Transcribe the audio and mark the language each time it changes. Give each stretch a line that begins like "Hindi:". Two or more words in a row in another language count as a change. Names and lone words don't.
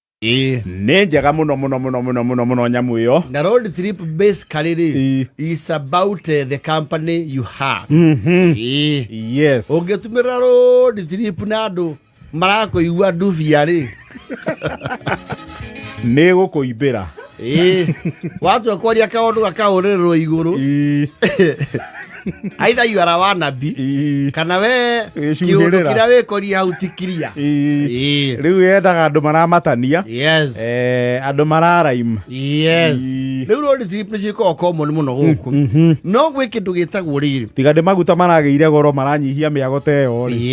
Kikuyu: nĩ njega mũno nyamu ĩyo.
English: Na road trip basically is about the company you have. Yes.
Kikuyu: Ũngĩtumĩra
English: road trip
Kikuyu: na andũ marakũigua ndubia rĩ nĩ gũkũimbĩra. Watu akwaria kaũndũ gakaũrĩrwo igũrũ.
English: Either you are a wannabe
Kikuyu: kana we kiũndũ kĩrĩa wĩkoria hau ti kiria. Rĩu yendaga andũ maramatania.
English: Yes.
Kikuyu: Andũ mararaima.
English: Yes.
Kikuyu: Rĩu
English: road trip
Kikuyu: nĩciĩkoragwo common mũno gũkũ. No gwĩ kĩndũ gĩtagwo rĩrĩ. Tiga nĩ maguta maragĩire goro maranyihia mĩago ta ĩyo rĩ.